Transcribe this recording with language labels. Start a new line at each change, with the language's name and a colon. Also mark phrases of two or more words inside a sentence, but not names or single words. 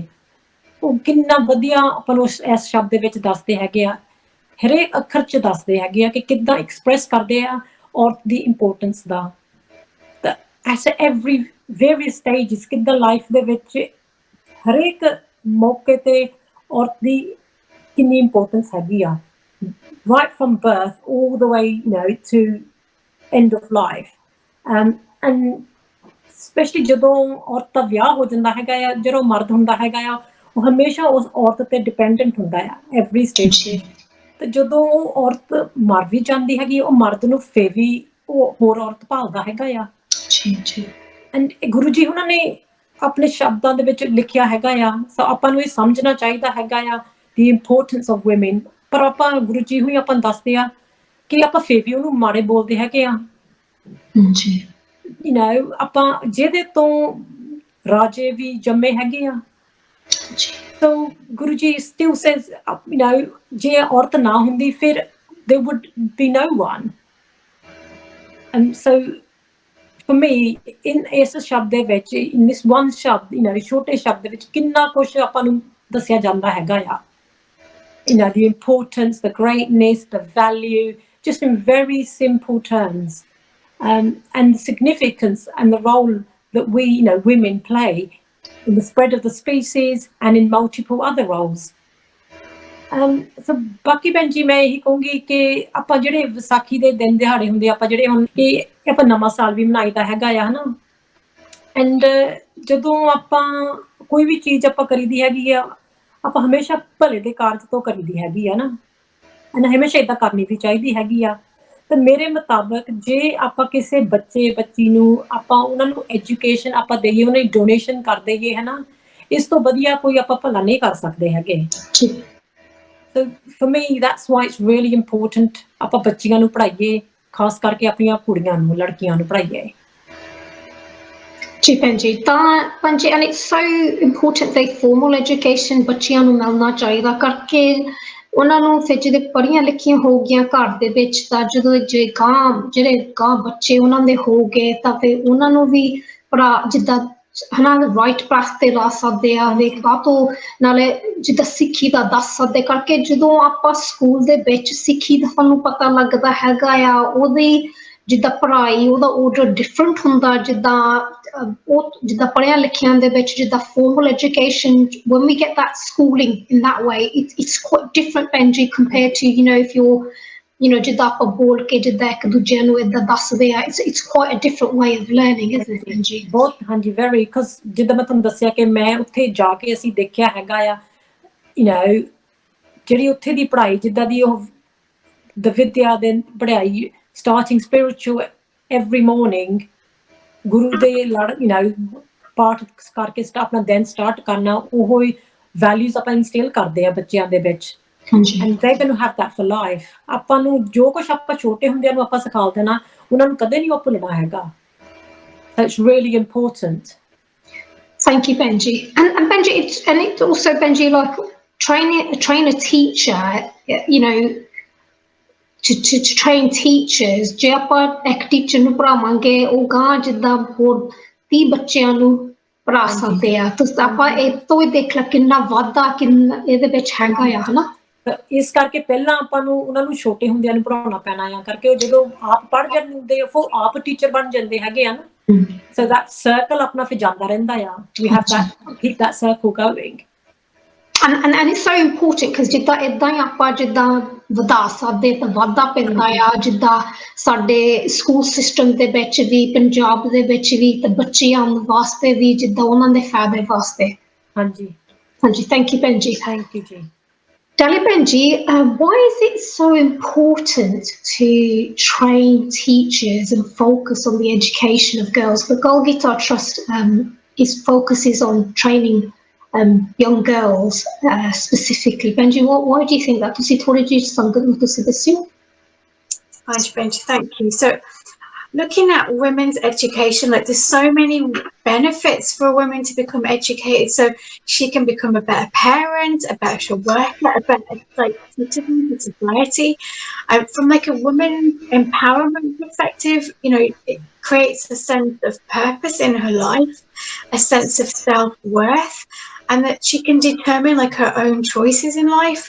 Punjabi: ਉਹ ਕਿੰਨਾ ਵਧੀਆ ਆਪਾਂ ਨੂੰ ਇਸ ਸ਼ਬਦ ਦੇ ਵਿੱਚ ਦੱਸਦੇ ਹੈਗੇ ਆ, ਹਰੇਕ ਅੱਖਰ 'ਚ ਦੱਸਦੇ ਹੈਗੇ ਆ ਕਿ ਕਿੱਦਾਂ ਐਕਸਪ੍ਰੈਸ ਕਰਦੇ ਆ ਔਰਤ ਦੀ ਇੰਪੋਰਟੈਂਸ ਦਾ। ਤਾਂ
English: at every various stages
Punjabi: ਕਿੱਦਾਂ ਲਾਈਫ ਦੇ ਵਿੱਚ ਹਰੇਕ ਮੌਕੇ ਤੇ ਔਰਤ ਦੀ ਕਿੰਨੀ ਇੰਪੋਰਟੈਂਸ ਹੈਗੀ ਆ,
English: right from birth all the way to end of life. And specially
Punjabi: ਜਦੋਂ ਔਰਤ ਦਾ ਵਿਆਹ ਹੋ ਜਾਂਦਾ ਹੈਗਾ ਆ, ਜਦੋਂ ਮਰਦ ਹੁੰਦਾ ਹੈਗਾ ਆ, ਉਹ ਹਮੇਸ਼ਾ ਉਸ ਔਰਤ ਤੇ ਡਿਪੈਂਡੈਂਟ ਹੁੰਦਾ ਆ
English: every stage
Punjabi: ਤੇ। ਤੇ ਜਦੋਂ ਉਹ ਔਰਤ ਮਰ ਵੀ ਜਾਂਦੀ ਹੈਗੀ, ਉਹ ਮਰਦ ਨੂੰ ਫੇਰ ਵੀ ਉਹ ਹੋਰ ਔਰਤ ਭਾਲਦਾ ਹੈਗਾ ਆ। ਐਂਡ ਗੁਰੂ ਜੀ ਉਹਨਾਂ ਨੇ ਆਪਣੇ ਸ਼ਬਦਾਂ ਦੇ ਵਿੱਚ ਲਿਖਿਆ ਹੈਗਾ ਆ, ਸੋ ਆਪਾਂ ਨੂੰ ਇਹ ਸਮਝਣਾ ਚਾਹੀਦਾ ਹੈਗਾ ਆ
English: the importance of woman.
Punjabi: ਪਰ ਆਪਾਂ ਗੁਰੂ ਜੀ ਹੁਣੀ ਆਪਾਂ ਨੂੰ ਦੱਸਦੇ ਆ ਕਿ ਆਪਾਂ ਫੇਰ ਵੀ ਉਹਨੂੰ ਮਾੜੇ ਬੋਲਦੇ ਹੈਗੇ ਆ। ਆਪਾਂ ਜਿਹਦੇ ਤੋਂ ਰਾਜੇ ਵੀ ਜੰਮੇ ਹੈਗੇ ਆ।
English: So Guru Ji still says,
Punjabi: ਜੇ ਔਰਤ ਨਾ ਹੁੰਦੀ ਫਿਰ
English: there would be no one. And so for me,
Punjabi: ਇਸ ਸ਼ਬਦ ਦੇ ਵਿੱਚ,
English: in this one
Punjabi: ਸ਼ਬਦ, ਛੋਟੇ ਸ਼ਬਦ ਦੇ ਵਿੱਚ ਕਿੰਨਾ ਕੁਛ ਆਪਾਂ ਨੂੰ ਦੱਸਿਆ ਜਾਂਦਾ ਹੈਗਾ ਆ।
English: The importance, the greatness, the value, just in very simple terms. And the significance and the role that we, women play in the spread of the species and in multiple other roles.
Punjabi: ਸੋ ਬਾਕੀ ਭੈਣ ਜੀ ਮੈਂ ਇਹੀ ਕਹੂੰਗੀ ਕਿ ਆਪਾਂ ਜਿਹੜੇ ਵਿਸਾਖੀ ਦੇ ਦਿਨ ਦਿਹਾੜੇ ਹੁੰਦੇ ਆਪਾਂ ਜਿਹੜੇ ਹੁਣ ਕਿ ਆਪਾਂ ਨਵਾਂ ਸਾਲ ਵੀ ਮਨਾਈਦਾ ਹੈਗਾ ਆ ਹਨਾ ਐਂਡ ਜਦੋਂ ਆਪਾਂ ਕੋਈ ਵੀ ਚੀਜ਼ ਆਪਾਂ ਕਰੀਦੀ ਹੈਗੀ ਆ ਆਪਾਂ ਹਮੇਸ਼ਾ ਭਲੇ ਦੇ ਕਾਰਜ ਤੋਂ ਕਰੀਦੀ ਹੈਗੀ ਆ ਨਾ ਐਂਡ ਹਮੇਸ਼ਾ ਇੱਦਾਂ ਕਰਨੀ ਵੀ ਚਾਹੀਦੀ ਹੈਗੀ ਆ ਤੇ ਮੇਰੇ ਮੁਤਾਬਕ ਜੇ ਆਪਾਂ ਕਿਸੇ ਬੱਚੇ ਬੱਚੀ ਨੂੰ ਆਪਾਂ ਉਹਨਾਂ ਨੂੰ ਐਜੂਕੇਸ਼ਨ ਆਪਾਂ ਦੇਈਏ ਉਹਨਾਂ ਦੀ ਡੋਨੇਸ਼ਨ ਕਰ ਦੇਈਏ ਹਨਾ ਇਸ ਤੋਂ ਵਧੀਆ ਕੋਈ ਆਪਾਂ ਭਲਾ ਨਹੀਂ ਕਰ ਸਕਦੇ ਹੈਗੇ
English: So for me, that's why it's really important
Punjabi: ਆਪਾਂ ਬੱਚੀਆਂ ਨੂੰ ਪੜ੍ਹਾਈਏ ਖਾਸ ਕਰਕੇ ਆਪਣੀਆਂ ਕੁੜੀਆਂ ਨੂੰ ਲੜਕੀਆਂ ਨੂੰ ਪੜ੍ਹਾਈਏ ਜੀ ਭੈਣ ਜੀ ਤਾਂ ਭੈਣ ਜੀ
English: and it's so important that formal education
Punjabi: ਬੱਚਿਆਂ ਨੂੰ ਮਿਲਣਾ ਚਾਹੀਦਾ ਕਰਕੇ ਉਹਨਾਂ ਨੂੰ ਫਿਰ ਜਿਹੜੇ ਪੜ੍ਹੀਆਂ ਲਿਖੀਆਂ ਹੋ ਗਈਆਂ ਘਰ ਦੇ ਵਿੱਚ ਤਾਂ ਜਦੋਂ ਜਿਹੜੇ ਗਾਂ ਬੱਚੇ ਉਹਨਾਂ ਦੇ ਹੋ ਗਏ ਤਾਂ ਫਿਰ ਉਹਨਾਂ ਨੂੰ ਵੀ ਜਿੱਦਾਂ ਹਨਾ
English: right path
Punjabi: ਤੇ ਲਾ ਸਕਦੇ ਆ ਤੋਂ ਨਾਲੇ ਜਿੱਦਾਂ ਸਿੱਖੀ ਦਾ ਦੱਸ ਸਕਦੇ ਕਰਕੇ ਜਦੋਂ ਆਪਾਂ ਸਕੂਲ ਦੇ ਵਿੱਚ ਸਿੱਖੀ ਦਾ ਸਾਨੂੰ ਪਤਾ ਲੱਗਦਾ ਹੈਗਾ ਆ ਉਹਦੀ ਜਿੱਦਾਂ ਪੜ੍ਹਾਈ ਉਹਦਾ
English: order different
Punjabi: ਹੁੰਦਾ ਜਿੱਦਾਂ ਉਹ ਜਿੱਦਾਂ ਪੜ੍ਹਿਆਂ ਲਿਖਿਆਂ ਦੇ ਵਿੱਚ ਜਿੱਦਾਂ
English: formal education when we get that schooling in that way it's quite different
Punjabi: ਭੈਣ ਜੀ
English: compared to if you're
Punjabi: ਜਿੱਦਾਂ ਆਪਾਂ ਬੋਲ ਕੇ ਜਿੱਦਾਂ ਇੱਕ ਦੂਜੇ ਨੂੰ ਏਦਾਂ ਦੱਸਦੇ ਆ
English: it's quite a different way of learning isn't it
Punjabi: ਭੈਣ ਜੀ ਬਹੁਤ ਹਾਂਜੀ
English: very because
Punjabi: ਜਿੱਦਾਂ ਮੈਂ ਤੁਹਾਨੂੰ ਦੱਸਿਆ ਕਿ ਮੈਂ ਉੱਥੇ ਜਾ ਕੇ ਅਸੀਂ ਦੇਖਿਆ ਹੈਗਾ ਆ ਜਿਹੜੀ ਉੱਥੇ ਦੀ ਪੜ੍ਹਾਈ ਜਿੱਦਾਂ ਦੀ ਉਹ ਵਿਦਿਆ ਦੇ ਪੜ੍ਹਾਈ
English: starting spiritual every morning
Punjabi: ਗੁਰੂ ਦੇ ਲੜ ਪਾਠ ਕਰਕੇ ਆਪਣਾ ਦਿਨ ਸਟਾਰਟ ਕਰਨਾ ਉਹ ਵੈਲਿਊਜ਼ ਆਪਾਂ ਇਨਸਟਿਲ ਕਰਦੇ ਆ ਬੱਚਿਆਂ ਦੇ ਵਿੱਚ
English: and they're going to have that for life
Punjabi: ਆਪਾਂ ਨੂੰ ਜੋ ਕੁਝ ਆਪਾਂ ਛੋਟੇ ਹੁੰਦਿਆਂ ਨੂੰ ਆਪਾਂ ਸਿਖਾ ਦੇਣਾ ਉਹਨਾਂ ਨੂੰ ਕਦੇ ਨਹੀਂ ਉਹ ਭੁੱਲਣਾ ਹੈਗਾ
English: so it's really important thank you Benji and Benji it's also Benji like train a teacher to train teachers
Punjabi: ਜੇ ਆਪਾਂ ਇੱਕ ਟੀਚਰ ਨੂੰ ਪੜ੍ਹਾਵਾਂਗੇ ਉਹ ਗਾਂ ਜਿੱਦਾਂ ਹੋਰ 30 ਬੱਚਿਆਂ ਨੂੰ ਪੜ੍ਹਾ ਸਕਦੇ ਆ ਤੁਸੀਂ ਆਪਾਂ ਇਹ ਤੋਂ ਹੀ ਦੇਖ ਲਾ ਕਿੰਨਾ ਵਾਧਾ ਕਿੰਨਾ ਇਹਦੇ ਵਿੱਚ ਹੈਗਾ ਆ ਹਨਾ ਇਸ ਕਰਕੇ ਪਹਿਲਾਂ ਆਪਾਂ ਨੂੰ ਉਹਨਾਂ ਨੂੰ ਛੋਟੇ ਹੁੰਦਿਆਂ ਨੂੰ ਪੜ੍ਹਾਉਣਾ ਪੈਣਾ ਆ ਕਰਕੇ ਉਹ ਜਦੋਂ ਆਪ ਪੜ੍ਹ ਜਾਂਦੇ ਉਹ ਆਪ ਟੀਚਰ ਬਣ ਜਾਂਦੇ ਹੈਗੇ ਆ ਨਾ
English: so that circle
Punjabi: ਆਪਣਾ ਫਿਰ ਜਾਂਦਾ ਰਹਿੰਦਾ ਆ
English: we have to keep that circle going and it's so important because
Punjabi: ਜਿੱਦਾਂ ਏਦਾਂ ਹੀ ਆਪਾਂ ਜਿੱਦਾਂ ਵਧਾ ਸਕਦੇ ਤਾਂ ਵਾਧਾ ਪੈਂਦਾ ਆ ਜਿੱਦਾਂ ਸਾਡੇ
English: school system
Punjabi: ਦੇ ਵਿੱਚ ਵੀ ਪੰਜਾਬ ਦੇ ਵਿੱਚ ਵੀ ਤੇ ਬੱਚਿਆਂ ਵਾਸਤੇ ਵੀ ਜਿੱਦਾਂ ਉਹਨਾਂ ਦੇ ਫਾਇਦੇ ਵਾਸਤੇ ਹਾਂਜੀ
English: thank you ਭੈਣ ਜੀ thank you ਜੀ Dali Benji, why is it so important to train teachers and focus on the education of girls? The Golgita Trust focuses on training young girls specifically. Benji, why do you think that?
Punjabi: ਤੁਸੀਂ ਥੋੜ੍ਹੇ ਜੀ ਸੰਗਤ ਨੂੰ ਤੁਸੀਂ ਦੱਸਿਓ.
English: Hi Benji, thank you. So looking at women's education, like there's so many benefits for women to become educated, so she can become a better parent, a better worker, a better citizen in society. From a woman empowerment perspective, it creates a sense of purpose in her life, a sense of self-worth, and that she can determine her own choices in life.